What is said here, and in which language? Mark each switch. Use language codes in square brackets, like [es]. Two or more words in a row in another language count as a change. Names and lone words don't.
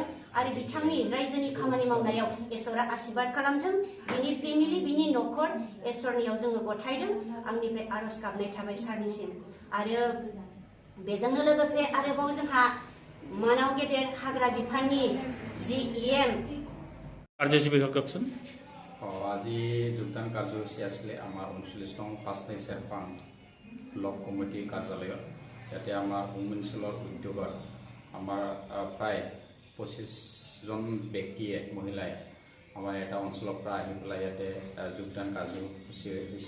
[brx] आरो बिथांनि रायजोनि खामानि मावनायाव इसोरा आशीर्बाद खालामथों। बिनि फेमिलि, बिनि न'खर इसोरनियाव जोङो गथायदों। आंनिफ्राय आरज गाबनाय थाबाय सारनिसिम। आरो बेजोंनो लोगोसे आरोबाव जोंहा मानाव गेदेर हाग्रा बिफाननि जि EM [as] কাৰ্যসূচী বিষয়ে কওকচোন। আজি যোগদান কাৰ্যসূচী আছিলে আমাৰ 39 নং 5 নং চেৰফাং ব্লক কমিটিৰ কাৰ্যালয়ত। ইয়াতে আমাৰ অঞ্চলৰ উদ্যোগত আমাৰ প্ৰায় 25জন ব্যক্তিয়ে মহিলাই আমাৰ এটা অঞ্চলৰ পৰা আহি পেলাই ইয়াতে যোগদান কাৰ্যসূচী হৈছে।